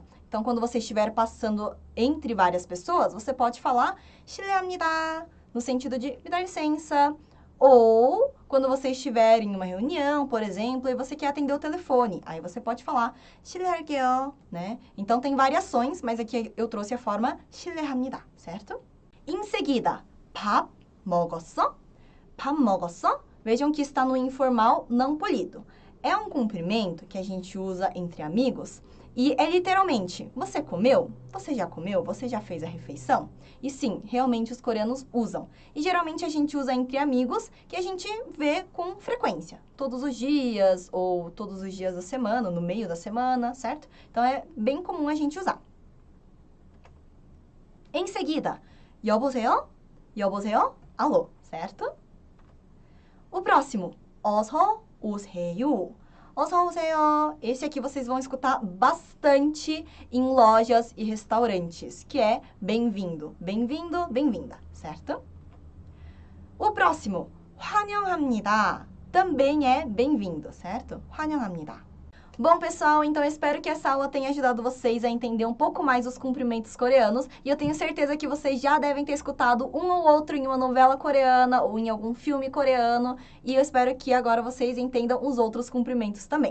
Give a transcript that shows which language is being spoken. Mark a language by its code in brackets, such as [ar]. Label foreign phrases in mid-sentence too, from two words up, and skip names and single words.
[pt] Então, quando você estiver passando entre várias pessoas, você pode falar 실례합니다, no sentido de me dá licença. Ou, quando você estiver em uma reunião, por exemplo, e você quer atender o telefone, aí você pode falar 실례할게요, né? Então, tem variações, mas aqui eu trouxe a forma 실례합니다, certo? Em seguida, [ko] 밥 먹었어? 밥 먹었어? [pt] Vejam que está no informal não polido. É um cumprimento que a gente usa entre amigos e é literalmente, você comeu? Você já comeu? Você já fez a refeição? E sim, realmente os coreanos usam. E geralmente a gente usa entre amigos que a gente vê com frequência. Todos os dias ou todos os dias da semana, no meio da semana, certo? Então é bem comum a gente usar. Em seguida, [ko] 여보세요? 여보세요? [pt] Alô, certo? O próximo, [ko] 어서 오세요. 어서 오세요. [pt] Esse aqui vocês vão escutar bastante em lojas e restaurantes, que é bem-vindo, bem-vindo, bem-vinda, certo? O próximo, 환영합니다. Também é bem-vindo, certo? [ko] 환영합니다. [pt] Bom, pessoal, então eu espero que essa aula tenha ajudado vocês a entender um pouco mais os cumprimentos coreanos e eu tenho certeza que vocês já devem ter escutado um ou outro em uma novela coreana ou em algum filme coreano e eu espero que agora vocês entendam os outros cumprimentos também.